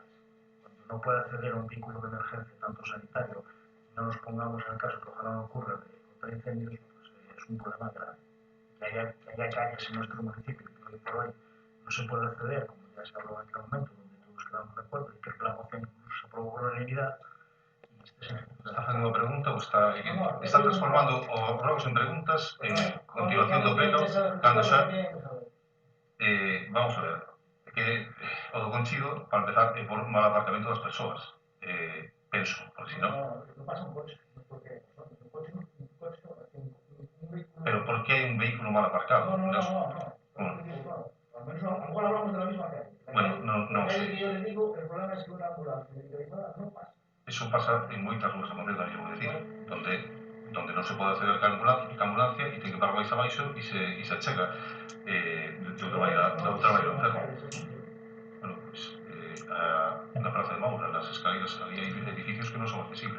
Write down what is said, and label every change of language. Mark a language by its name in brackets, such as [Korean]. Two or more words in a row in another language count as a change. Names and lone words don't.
[Spanish] Cuando no puede acceder a un vehículo de emergencia, tanto sanitario, no nos pongamos en el caso que ojalá no ocurra de contra incendios, pues es un problema grave. Que haya calles en nuestro municipio que hoy por hoy no se puede acceder, como ya se habló en aquel momento, donde todos quedamos de acuerdo y que el plan moción incluso se aprobó por unanimidad. [Galician] Está facendo unha pregunta ou está transformando os rogos en preguntas en continuación do pleno cando xa vamos a ver que o do Conchido para empezar é por mal aparcamento das persoas penso, porque si non pero por que hai un vehículo mal aparcado? [Spanish] Igual hablamos de la misma calle. [Galician] Bueno, non sei. [Spanish] Yo le digo, el problema es que una ambulancia medicalizada no pasa. Eso pasa [Galician] en moitas ruas de Madrid, tamén vou decir, donde non se pode acceder a ambulancia e ten que parar máis abaixo e se chega de outra maneira enfermo. Bueno, pois, na Praza de Maura, nas escaleras, ali hai edificios que non son accesibles.